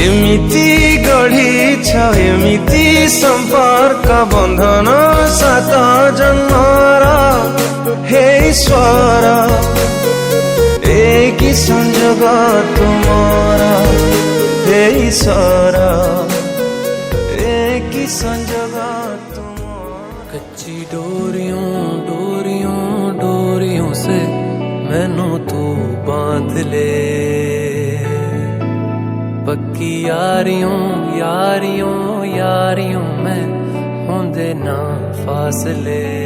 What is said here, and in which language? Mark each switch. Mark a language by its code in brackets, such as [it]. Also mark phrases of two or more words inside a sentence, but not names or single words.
[or] କେମିତି ଗଢ଼ିଛ ଏମିତି ସମ୍ପର୍କ ବନ୍ଧନ ସାତ ଜନ୍ମର ହେ ଈଶ୍ୱର ଏ କି ସଂଯୋଗ ତୁମର ହେ ଈଶ୍ୱର ଏ କି ସଂଯୋଗ [pa] ਕੱਚੀ ਡੋਰੀਓਂ ਡੋਰੀਓਂ ਡੋਰੀਓਂ ਸੇ ਮੈਨੂੰ ਤੂੰ ਬਾਂਧ ਲੇ, ਪੱਕੀ ਯਾਰੀਓਂ ਯਾਰੀਓਂ ਯਾਰੀਓਂ ਮੇਂ ਹੋਂਦੇ ਨਾ ਫ਼ਾਸਲੇ।